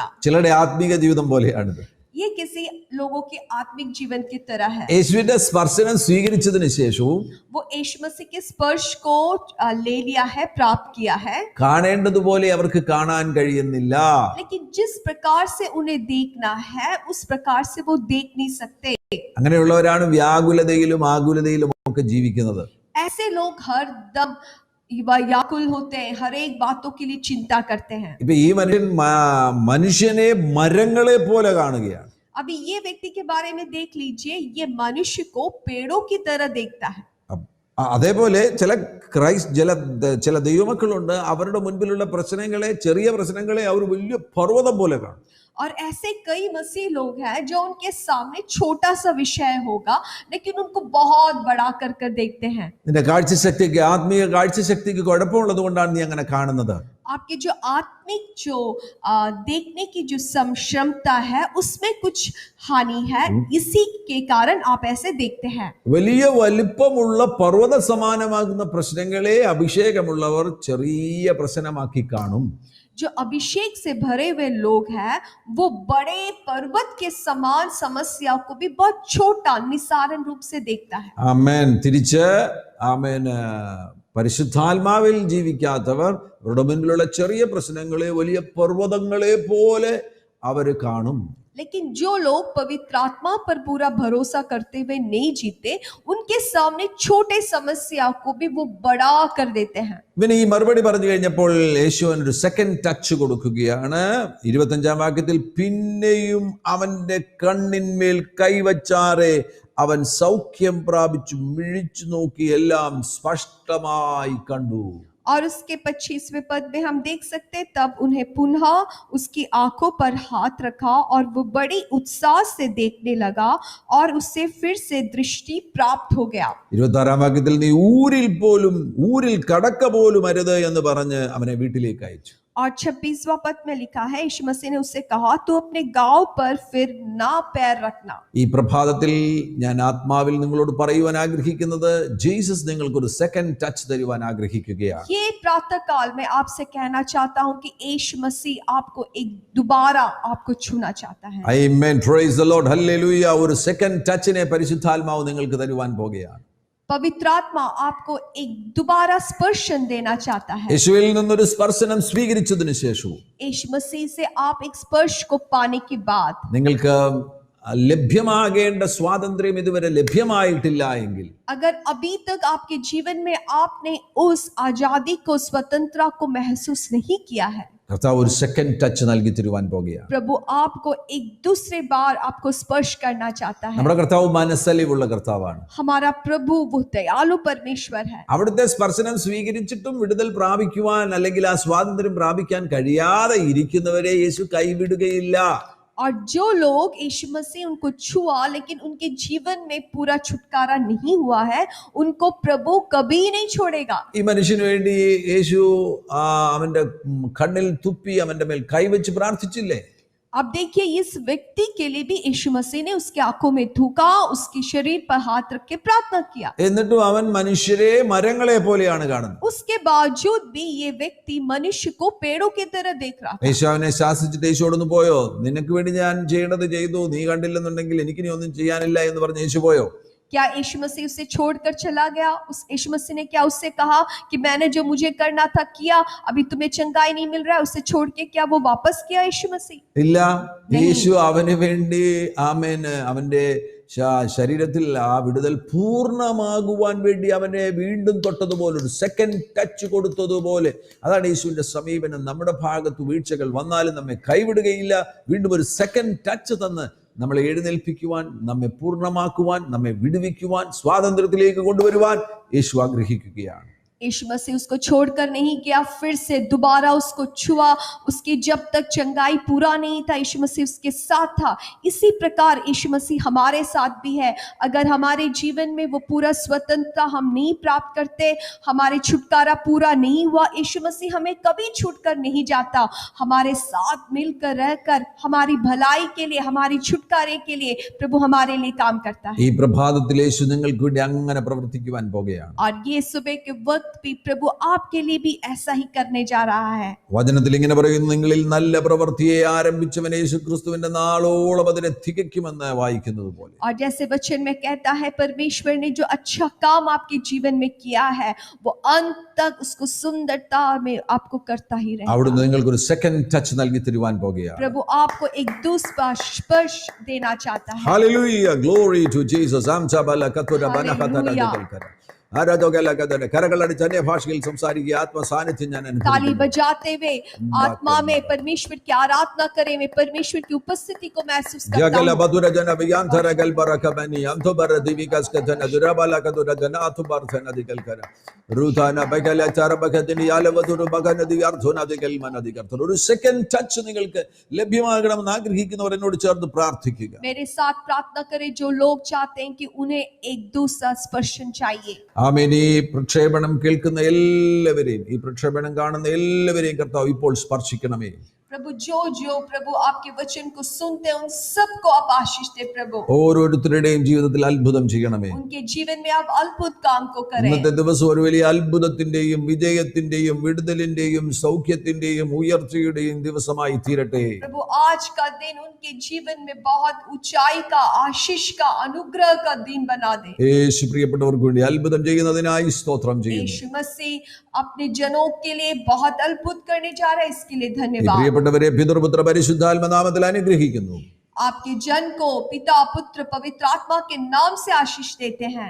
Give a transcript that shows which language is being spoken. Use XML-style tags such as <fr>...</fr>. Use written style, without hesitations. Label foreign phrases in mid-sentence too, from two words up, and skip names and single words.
<ml>ചിലരുടെ ആത്മീക ജീവിതം പോലെയാണിത്.</ml> <hi>ये किसी लोगों के आत्मिक जीवन की तरह है.</hi> <ml>യേശുവിന്റെ സ്പർശനം സ്വീകരിച്ചതിന് ശേഷവും</ml> <hi>वो यीशु मसीह के स्पर्श को ले लिया है, प्राप्त किया है,</hi> <ml>കാണേണ്ടതുപോലെ അവർക്ക് കാണാൻ കഴിയുന്നില്ല.</ml> <hi>लेकिन जिस प्रकार से उन्हें देखना है उस प्रकार से वो देख नहीं सकते.</hi> <ml>അങ്ങനെയുള്ളവരാണ് വ്യാകുലതയിലും ആകുലതയിലും ഒക്കെ ജീവിക്കുന്നത്.</ml> <hi>ऐसे लोग हर दम व्याकुल होते हैं, हर एक बातों के लिए चिंता करते हैं.</hi> <ml>ഇപ്പൊ ഈ മനുഷ്യനെ മരങ്ങളെ പോലെ കാണുകയാണ്.</ml> <hi>अभी ये व्यक्ति के बारे में देख लीजिए, ये मनुष्य को पेड़ों की तरह देखता है.</hi> <ml>അതേപോലെ ചില ദൈവമക്കളുണ്ട്, അവരുടെ മുൻപിലുള്ള പ്രശ്നങ്ങളെ, ചെറിയ പ്രശ്നങ്ങളെ അവർ വലിയ പർവ്വതം പോലെ കാണും.</ml> <hi>और ऐसे कई मसीह लोग हैं जो उनके सामने छोटा सा विषय होगा लेकिन उनको बहुत बड़ा कर देखते हैं.</hi> <ml>നിന്റെ കാഴ്ചശക്തിക്ക്, ആത്മീയ കാഴ്ചശക്തിക്ക് കുഴപ്പമുള്ളത് കൊണ്ടാണ് നീ അങ്ങനെ കാണുന്നത്.</ml> <hi>आपके जो आत्मिक जो देखने की जो क्षमता है उसमें कुछ हानि है, इसी के कारण आप ऐसे देखते हैं.</hi> <ml>വലിയ വലിപ്പമുള്ള പർവ്വത സമാനമാകുന്ന പ്രശ്നങ്ങളെ അഭിഷേകമുള്ളവർ ചെറിയ പ്രശ്നമാക്കി കാണും.</ml> <hi>जो अभिषेक से भरे हुए लोग हैं वो बड़े पर्वत के समान समस्याओं को भी बहुत छोटा निसारण रूप से देखता है.</hi> <ml>ആമേൻ. തിരിച്ച് ആമേൻ, പരിശുദ്ധാത്മാവിൽ ജീവിക്കാത്തവർ അവരുടെ മുൻപിലുള്ള ചെറിയ പ്രശ്നങ്ങളെ വലിയ പർവ്വതങ്ങളെ പോലെ അവർ കാണും.</ml> <hi>लेकिन जो लोग पवित्र आत्मा पर पूरा भरोसा करते हुए नहीं जीते, उनके सामने छोटे समस्या को भी वो बड़ा कर देते हैं.</hi> <ml>ഇവന് ഈ മറുപടി പറഞ്ഞു കഴിഞ്ഞപ്പോൾ യേശു ഒരു</ml> <en>second touch</en> <ml>കൊടുക്കുകയാണ്. 25-ാം വാക്യത്തിൽ, പിന്നെയും അവന്റെ കണ്ണിന്മേൽ കൈവച്ചാറെ അവൻ സൗഖ്യം പ്രാപിച്ചു മിഴിച്ചു നോക്കി എല്ലാം സ്പഷ്ടമായി കണ്ടു.</ml> <hi>और उसके 25वें पद में हम देख सकते हैं, तब उन्हें पुनः उसकी आंखों पर हाथ रखा और वो बड़ी उत्साह से देखने लगा और उससे फिर से दृष्टि प्राप्त हो गया.</hi> <ml>26-ാം വാക്യത്തിൽ, നീ ഊരിൽ കടക്ക പോലും അരുത് എന്ന് പറഞ്ഞ് അവനെ വീട്ടിലേക്ക് അയച്ചു.</ml> <hi>और 26वां पद में लिखा है, यीशु मसीह ने उससे कहा, तू अपने गांव पर फिर ना पैर रखना.</hi> <ml>ഈ പ്രഭാതത്തിൽ ഞാൻ ആത്മാവിൽ നിങ്ങളോട് പറയുവാൻ ആഗ്രഹിക്കുന്നത്, ജീസസ് നിങ്ങൾക്കൊരു</ml> <en>second touch</en> <ml>തരുവാൻ ആഗ്രഹിക്കുകയാണ്.</ml> <hi>ये प्रातः काल में आपसे कहना चाहता हूं कि यीशु मसीह आपको एक दोबारा आपको छूना चाहता है.</hi> <en>Amen, praise the Lord, hallelujah.</en> <ml>ഒരു</ml> <en>second touchine</en> <ml>പരിശുദ്ധാത്മാവ് നിങ്ങൾക്ക് തരുവാൻ പോകുകയാണ്.</ml> <hi>पवित्र आत्मा आपको एक दोबारा स्पर्शन देना चाहता है.</hi> <ml>യേശുവിൽ നിന്നൊരു സ്പർശനം സ്വീകരിച്ചതിന് ശേഷവും</ml> <hi>यीशु मसीह से आप एक स्पर्श को पाने के बाद</hi> <ml>നിങ്ങൾക്ക് ലഭ്യമാകേണ്ട സ്വാതന്ത്ര്യം ഇതുവരെ ലഭ്യമായിട്ടില്ല എങ്കിൽ,</ml> <hi>अगर अभी तक आपके जीवन में आपने उस आजादी को, स्वतंत्रता को महसूस नहीं किया है,</hi> <ml>കർത്താവ് ഒരു</ml> <en>second touch</en> <ml>നൽകി തരുവാൻ പോകുകയാണ്.</ml> <hi>प्रभु आपको एक दूसरे बार आपको स्पर्श करना चाहता है.</hi> <ml>നമ്മുടെ കർത്താവ് മനസ്സലിവുള്ള കർത്താവാണ്.</ml> <hi>हमारा प्रभु वो दयालु परमेश्वर है.</hi> <ml>അവിടുത്തെ സ്പർശനം സ്വീകരിച്ചിട്ടും വിടുതൽ പ്രാപിക്കുവാൻ അല്ലെങ്കിൽ ആ സ്വാതന്ത്ര്യം പ്രാപിക്കാൻ കഴിയാതെ ഇരിക്കുന്നവരെ യേശു കൈവിടുകയില്ല.</ml> <hi>और जो लोग यीशु मसीह उनको छुआ लेकिन उनके जीवन में पूरा छुटकारा नहीं हुआ है, उनको प्रभु कभी नहीं छोड़ेगा.</hi> <ml>ഈ മനുഷ്യന് വേണ്ടി യേശു അവന്റെ കണ്ണിൽ തുപ്പി അവന്റെ മേൽ കൈവച്ച് പ്രാർത്ഥിച്ചില്ലേ?</ml> <hi>अब देखिए, इस व्यक्ति के लिए भी यीशु मसीह ने उसके आंखों में थूका, उसकी शरीर पर हाथ रख के प्रार्थना किया.</hi> <ml>എന്നിട്ടും അവൻ മനുഷ്യരെ മരങ്ങളെ പോലെയാണ് കാണുന്നത്.</ml> <hi>उसके बावजूद भी ये व्यक्ति मनुष्य को पेड़ों की तरह देख रहा था.</hi> <ml>യേശു അവനെ ശാസിച്ചിട്ട് യേശുവോടൊന്ന് പോയോ? നിനക്ക് വേണ്ടി ഞാൻ ചെയ്യേണ്ടത് ചെയ്തു, നീ കണ്ടില്ലെന്നുണ്ടെങ്കിൽ എനിക്കിനി ഒന്നും ചെയ്യാനില്ല എന്ന് പറഞ്ഞ് യേശു പോയോ?</ml> <hi>क्या यीशु मसीह उसे छोड़कर चला गया? उस यीशु मसीह ने क्या उससे कहा कि मैंने जो मुझे करना था किया, अभी तुम्हें चंगाई नहीं मिल रहा है, उसे छोड़ के क्या वो वापस किया यीशु मसीह?</hi> <ml>ഇല്ല. യേശു അവന് വേണ്ടി അവന്റെ ശരീരത്തിൽ ആ വിടുതൽ പൂർണ്ണമാകുവാൻ വേണ്ടി അവനെ വീണ്ടും തൊട്ടതുപോലെ, ഒരു</ml> <en>second touch</en> <ml>കൊടുത്തതുപോലെ. അതാണ് യേശുവിന്റെ സമീപനം. നമ്മുടെ ഭാഗത്ത് വീഴ്ചകൾ വന്നാലും നമ്മെ കൈവിടുകയില്ല. വീണ്ടും ഒരു</ml> <en>second touch</en> <ml>തന്ന് നമ്മളെ എഴുന്നേൽപ്പിക്കുവാൻ, നമ്മെ പൂർണ്ണമാക്കുവാൻ, നമ്മെ വിടുവിക്കുവാൻ, സ്വാതന്ത്ര്യത്തിലേക്ക് കൊണ്ടുവരുവാൻ യേശു ആഗ്രഹിക്കുകയാണ്.</ml> <hi>यीशु मसीह उसको छोड़कर नहीं गया, फिर से दोबारा उसको छुआ. उसकी जब तक चंगाई पूरा नहीं था, यीशु मसीह उसके साथ था. इसी प्रकार यीशु मसीह हमारे साथ भी है. अगर हमारे जीवन में वो पूरा स्वतंत्रता हम नहीं प्राप्त करते, हमारे छुटकारा पूरा नहीं हुआ, यीशु मसीह हमें कभी छूटकर नहीं जाता. हमारे साथ मिलकर रहकर हमारी भलाई के लिए, हमारी छुटकारे के लिए प्रभु हमारे लिए काम करता है.</hi> <ml>ഈ പ്രഭാതത്തിൽ യേശു നിങ്ങൾക്ക് വേണ്ടി അങ്ങനെ പ്രവർത്തിക്കുവാൻ പോകുകയാണ്.</ml> <hi>और ये सुबह के वक्त भी प्रभु आपके लिए भी ऐसा ही करने जा रहा है.</hi> <ml>വചനത്തിൽ ഇങ്ങനെ പറയുന്നു, നിങ്ങളിൽ നല്ല പ്രവൃത്തിയെ ആരംഭിച്ചവൻ യേശുക്രിസ്തുവിന്റെ നാളോളം അതിനെ തികയ്ക്കുമെന്ന് വായിക്കുന്നത് പോലെ.</ml> <hi>और जैसे वचन में कहता है, परमेश्वर ने जो अच्छा काम आपके जीवन में किया है, वो अंत तक उसको सुंदरता में आपको करता ही रहेगा.</hi> <ml>അവിടുന്ന് നിങ്ങൾക്ക് ഒരു</ml> <en>second touch</en> <ml>നൽകി തരുവാൻ പോകുകയാണ്.</ml> <hi>प्रभु आपको एक दूसरा स्पर्श देना चाहता है.</hi> <en>Hallelujah, glory to Jesus. Amchabala katura banakatana dekalkara.</en> <ml>കരകളടിച്ച് അന്യ ഭാഷയിൽ സംസാരിക്കുക. ആത്മസാന്നിധ്യം ഞാൻ</ml> <hi>ताली बजाते हुए आत्मा में परमेश्वर की आराधना करें, मैं परमेश्वर की उपस्थिति को महसूस करता ജഗല हूं. ബദുര ജന വിയാന്തര ഗൽബറകബനി അന്തോബര ദിവികസ്കതന ദുരബല കദുര ജന ആതുബർഥന ദികൽകര റുധാന ബഗല ചരബകദിനി യാലവദുര ബഗനദി അർധന ദികൽമന ദികർത്തന.</hi> <ml>ഒരു</ml> <en>second touch</en> <ml>നിങ്ങൾക്ക് ലഭ്യമാകണമെന്ന് ആഗ്രഹിക്കുന്നവർ എന്നോട് ചേർന്ന് പ്രാർത്ഥിക്കുക.</ml> <hi>मेरे साथ प्रार्थना करें जो लोग चाहते हैं कि उन्हें एक दूसरा स्पर्शन चाहिए.</hi> <ml>ആമേൻ. ഈ പ്രക്ഷേപണം കേൾക്കുന്ന എല്ലാവരെയും, ഈ പ്രക്ഷേപണം കാണുന്ന എല്ലാവരെയും കർത്താവ് ഇപ്പോൾ സ്പർശിക്കണമേ.</ml> <hi>प्रभु जो प्रभु आपके वचन को सुनते हैं, उन सबको आप आशीष दे प्रभु.</hi> <ml>ഓരോരുത്തരുടെയും ജീവിതത്തിൽ അത്ഭുതം ചെയ്യണമേ.</ml> <hi>उनके जीवन में आप अद्भुत काम को करें.</hi> <ml>ഇന്നത്തെ ദിവസം ഒരു വലിയ അത്ഭുതത്തിന്റെയും വിജയത്തിന്റെയും വിടുതലിന്റെയും സൗഖ്യത്തിന്റെയും ഉയർച്ചയുടെയും ദിവസമായി തീരട്ടെ.</ml> <hi>प्रभु आज का दिन उनके जीवन में बहुत ऊंचाई का, आशीष का, अनुग्रह का दिन बना दे.</hi> <ml>യേശു പ്രിയപ്പെട്ടവർക്ക് വേണ്ടി അത്ഭുതം ചെയ്യുന്നതിനായി സ്തോത്രം ചെയ്യുന്നു.</ml> <hi>यीशु मसीह अपने जनों के लिए बहुत अद्भुत करने जा रहा है, इसके लिए</hi> <ml>ഈ</ml> <hi>धन्यवाद.</hi> <ml>പ്രിയപ്പെട്ടവരെ പിതൃപുത്ര പരിശുദ്ധാത്മനാമത്തിൽ അനുഗ്രഹിക്കുന്നു.</ml> <hi>आपके जन को पिता, पुत्र, पवित्र आत्मा के नाम से आशीष देते हैं,</hi>